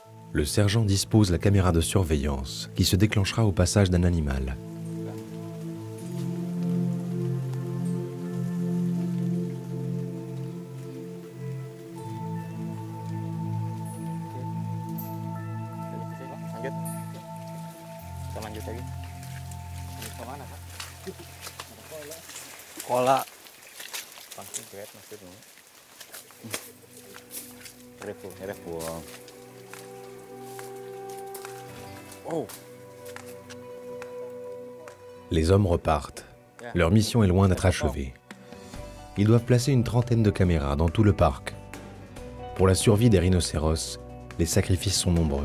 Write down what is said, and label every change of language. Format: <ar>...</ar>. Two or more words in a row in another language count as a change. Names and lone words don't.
<fr>Le sergent dispose la caméra de surveillance qui se déclenchera au passage d'un animal.</fr> <id>Lanjut. Kita lanjut lagi. Ke mana, Kak? Kola. Langsung lihat maksudnya. Ref buang. Oh.</id> <fr>Les hommes repartent. Leur mission est loin d'être achevée. Ils doivent placer une trentaine de caméras dans tout le parc. Pour la survie des rhinocéros, les sacrifices sont nombreux.</fr>